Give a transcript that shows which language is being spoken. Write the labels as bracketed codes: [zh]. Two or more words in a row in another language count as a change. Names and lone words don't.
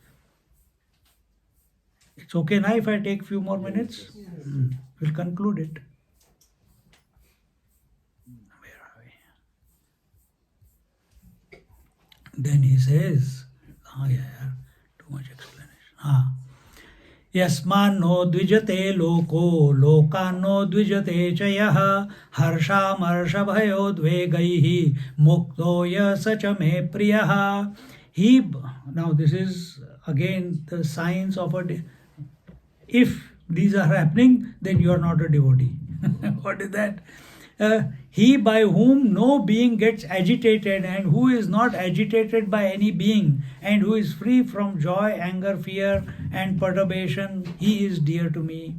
[en] It's okay now if I take few more minutes? We'll conclude it. Where are we? Then he says, too much explanation. [sa] यस्मान्नो द्विजते लोको, लोकान्नो द्विजते च यः, हर्षामर्षभयोद्वेगैः, मुक्तो यः स च मे प्रियः. [en] Now this is again the signs of if these are happening, then you are not a devotee. What is that? He by whom no being gets agitated and who is not agitated by any being and who is free from joy, anger, fear and perturbation, he is dear to me.